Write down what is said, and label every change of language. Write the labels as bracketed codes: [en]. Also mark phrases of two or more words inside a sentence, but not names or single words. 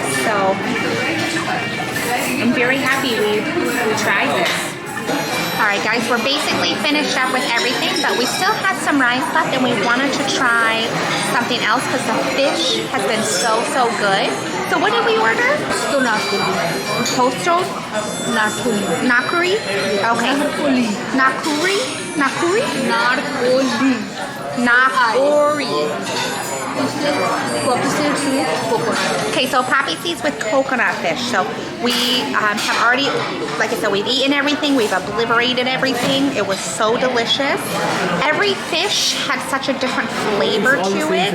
[en] So I'm very happy we tried this. Alright guys, we're basically finished up with everything, but we still had some rice left and we wanted to try something else because the fish has been so good. So what did we order? Tosto nakuri. Nakuri? Okay. Nakuri? Nakuri? Nakuri. Nakuri. Poppy seeds with coconut. Okay, so poppy seeds with coconut fish. So we have already, like I said, we've eaten everything. We've obliterated everything. It was so delicious. Every fish had such a different flavor to it.